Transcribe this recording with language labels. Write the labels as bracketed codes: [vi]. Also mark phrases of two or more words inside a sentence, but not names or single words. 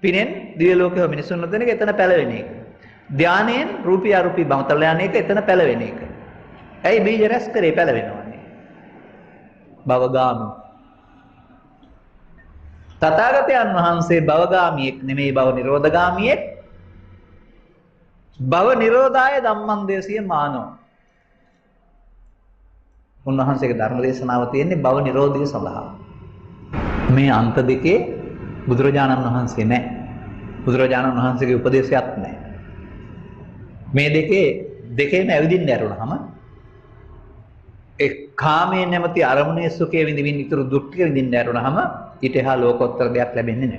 [si] පිනෙන් දිව්‍ය ලෝකේ මිනිසුන් නොදෙන එක එතන පැලවෙන එක. ධානයෙන් රූපී අරූපී බවතල යන එක එතන පැලවෙන එක. ඇයි බීජ රැස් කරේ පැලවෙනවනේ. භවගාමී. තථාගතයන් වහන්සේ භවගාමියෙක් නෙමෙයි භව නිරෝධගාමියෙක්. [pi] භව නිරෝධාය ධම්මං දේශිය මානෝ. [si] උන්වහන්සේගේ ධර්ම දේශනාව තියෙන්නේ භව නිරෝධය සඳහා. මේ අන්ත දෙකේ බුදුරජාණන් වහන්සේ නැහැ. බුදුරජාණන් වහන්සේගේ උපදේශයක් නැහැ. මේ දෙකේම ඇවිදින්න ඇරුණාම ඒ කාමයේ නැමැති අරමුණේ සුඛය විඳින්න ඉතුරු දුක්ඛ විඳින්න ඇරුණාම ඊට එහා ලෝකෝත්තර දෙයක් ලැබෙන්නේ නැහැ.